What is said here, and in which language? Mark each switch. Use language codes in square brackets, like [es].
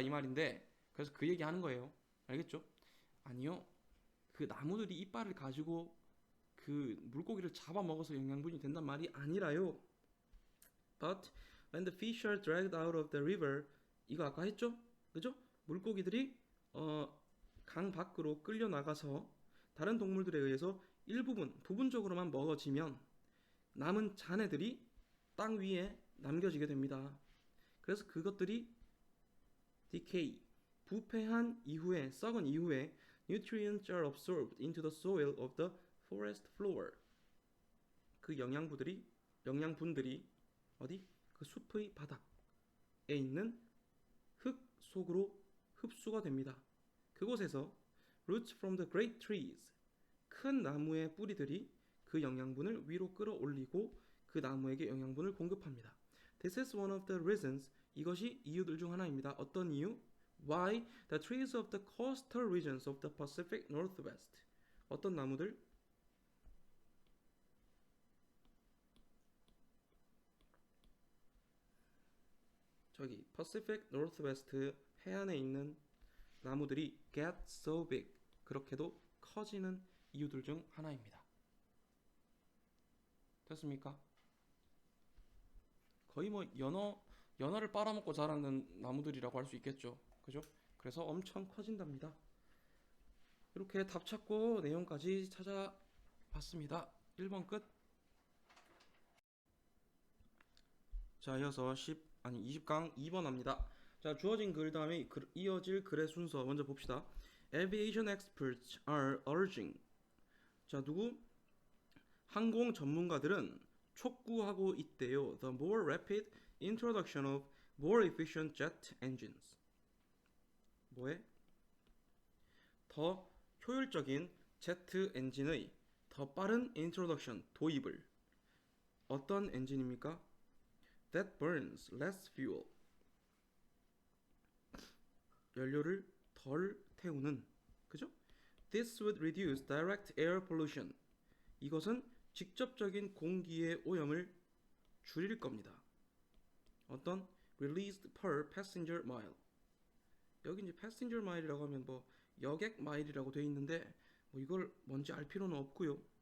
[ko] 이 말인데 그래서 그 얘기 하는 거예요. 알겠죠? 아니요. 그 나무들이 이빨을 가지고 그 물고기를 잡아먹어서 영양분이 된단 말이 아니라요. [en] But when the fish are dragged out of the river, [ko] 이거 아까 했죠? 그죠? 물고기들이 강 밖으로 끌려 나가서 다른 동물들에 의해서 부분적으로만 먹어지면 남은 잔해들이 땅 위에 남겨지게 됩니다. 그래서 그것들이 [en] decay, [ko] 부패한 이후에, 썩은 이후에 [en] nutrients are absorbed into the soil of the forest floor. [ko] 그 영양분들이 어디? 그 숲의 바닥에 있는 흙 속으로 흡수가 됩니다. 그곳에서 [en] roots from the great trees, [ko] 큰 나무의 뿌리들이 그 영양분을 위로 끌어올리고 그 나무에게 영양분을 공급합니다. [en] This is one of the reasons, [ko] 이것이 이유들 중 하나입니다. 어떤 이유? [en] Why the trees of the coastal regions of the Pacific Northwest, [ko] 어떤 나무들? 저기 Pacific Northwest 해안에 있는 나무들이 [en] get so big, [ko] 그렇게도 커지는 이유들 중 하나입니다. 됐습니까? 거의 뭐 연어를 빨아먹고 자라는 나무들이라고 할 수 있겠죠. 그죠? 그래서 엄청 커진답니다. 이렇게 답 찾고 내용까지 찾아봤습니다. 1번 끝. 자, 이어서 20강 2번 합니다. 자, 주어진 글 다음에 이어질 글의 순서 먼저 봅시다. [en] Aviation experts are urging. [ko] 자, 누구? 항공 전문가들은 촉구하고 있대요. [en] The more rapid introduction of more efficient jet engines. [ko] 뭐에? 더 효율적인 제트 엔진의 더 빠른 introduction, 도입을. 어떤 엔진입니까? [en] That burns less fuel. [ko] 연료를 덜 태우는. 그죠? [en] This would reduce direct air pollution. [ko] 이것은 직접적인 공기의 오염을 줄일 겁니다. [en] 어떤 released per passenger mile. [ko] 여기 이제 passenger mile이라고 하면 뭐 여객 마일이라고 되어 있는데 뭐 이걸 뭔지 알 필요는 없고요.